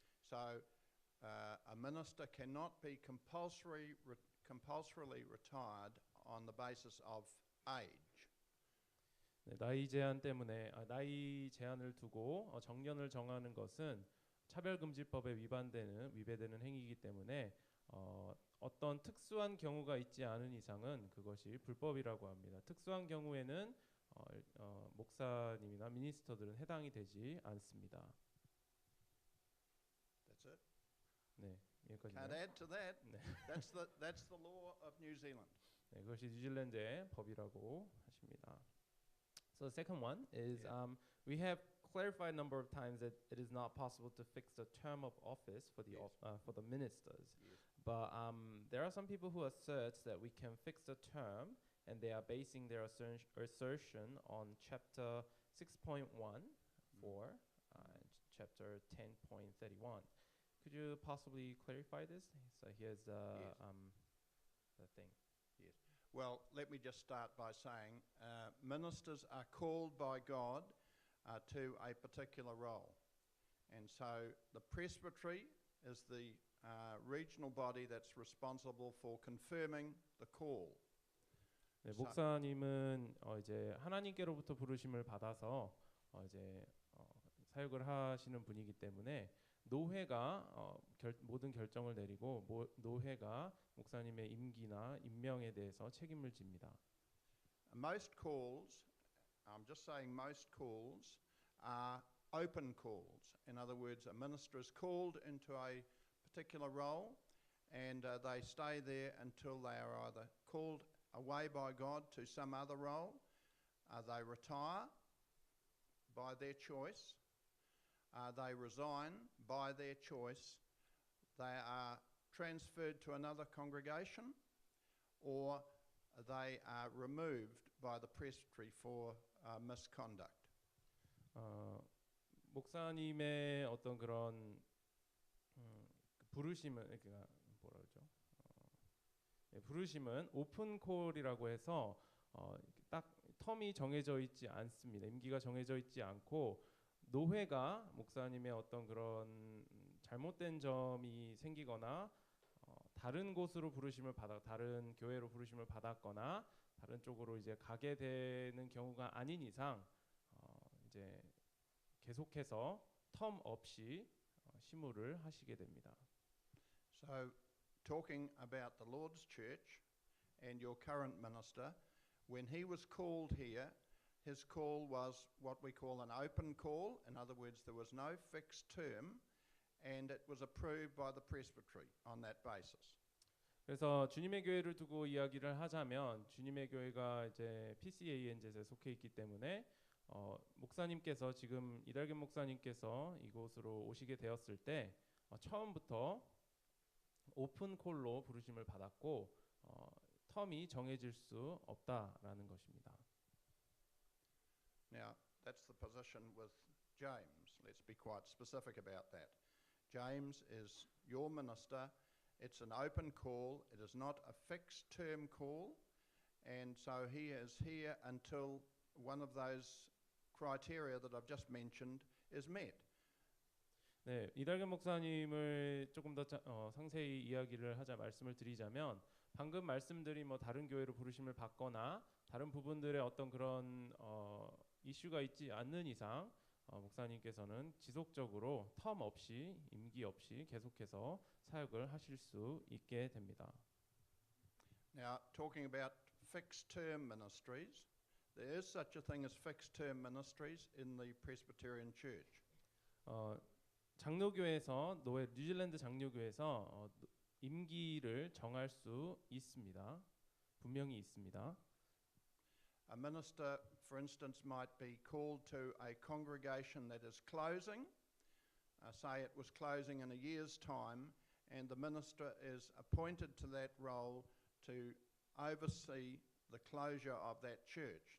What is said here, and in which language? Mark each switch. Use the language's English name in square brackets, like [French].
[English] So a minister cannot be compulsorily retired on the basis of age. [Korean] 네, 나이 제한 때문에 나이 제한을 두고 정년을 정하는 것은 차별금지법에 위배되는 행위이기 때문에 어떤 특수한 경우가 있지 않은 이상은 그것이 불법이라고 합니다. 특수한 경우에는 목사님이나 미니스터들은 해당이 되지 않습니다. [English] That's it. [Korean] 네, 여기까지요. [English] Can't add to that. [Korean] 네. [English] That's the law of New Zealand. [Korean] 네, 그것이 뉴질랜드의 법이라고 하십니다. [English] So the second one is we have clarified a number of times that it is not possible to fix the term of office for the ministers. Yes. But there are some people who assert that we can fix the term, and they are basing their assertion on chapter 6.1 for chapter 10.31. Could you possibly clarify this? So here's the thing. Yes. Well, let me just start by saying ministers are called by God to a particular role. And so the presbytery is the regional body that's responsible for confirming the call. [Korean] 네, 목사님은 이제 하나님께로부터 부르심을 받아서 이제 사역을 하시는 분이기 때문에 노회가 모든 결정을 내리고 노회가 목사님의 임기나 임명에 대해서 책임을 집니다. [English] Most calls, I'm just saying most calls are open calls. In other words, a minister is called into a particular role and they stay there until they are either called away by God to some other role, they retire by their choice, they resign by their choice, they are transferred to another congregation, or they are removed by the presbytery for misconduct. [Korean] 목사님의 어떤 그런 부르심은 그러니까 뭐라 그러죠? 부르심은 오픈 콜이라고 해서 딱 텀이 정해져 있지 않습니다. 임기가 정해져 있지 않고 노회가 목사님의 어떤 그런 잘못된 점이 생기거나 다른 곳으로 다른 교회로 부르심을 받았거나 다른 쪽으로 이제 가게 되는 경우가 아닌 이상 이제 계속해서 텀 없이 시무를 하시게 됩니다. [English] So talking about the Lord's Church and your current minister, when he was called here, his call was what we call an open call. In other words, there was no fixed term, and it was approved by the presbytery on that basis. [Korean] 그래서 주님의 교회를 두고 이야기를 하자면 주님의 교회가 이제 PCANZ에 속해 있기 때문에 목사님께서 지금 이달균 목사님께서 이곳으로 오시게 되었을 때 처음부터 오픈 콜로 부르심을 받았고 텀이 정해질 수 없다라는 것입니다. [English] Now, that's the position with James. Let's be quite specific about that. James is your minister. It's an open call. It is not a fixed term call. And so he is here until one of those criteria that I've just mentioned is met. [Korean] 네, 이달균 목사님을 조금 더 상세히 말씀을 드리자면 방금 말씀드린 다른 교회로 부르심을 받거나 다른 부분들의 어떤 그런 이슈가 있지 않는 이상 목사님께서는 지속적으로 텀 없이 임기 없이 계속해서 사역을 하실 수 있게 됩니다. [English] Now, talking about fixed term ministries, there is such a thing as fixed term ministries in the Presbyterian Church. [Korean] 장로교에서 뉴질랜드 장로교에서 임기를 정할 수 있습니다. 분명히 있습니다. [English] A minister, for instance, might be called to a congregation that is closing. Say it was closing in a year's time, and the minister is appointed to that role to oversee the closure of that church.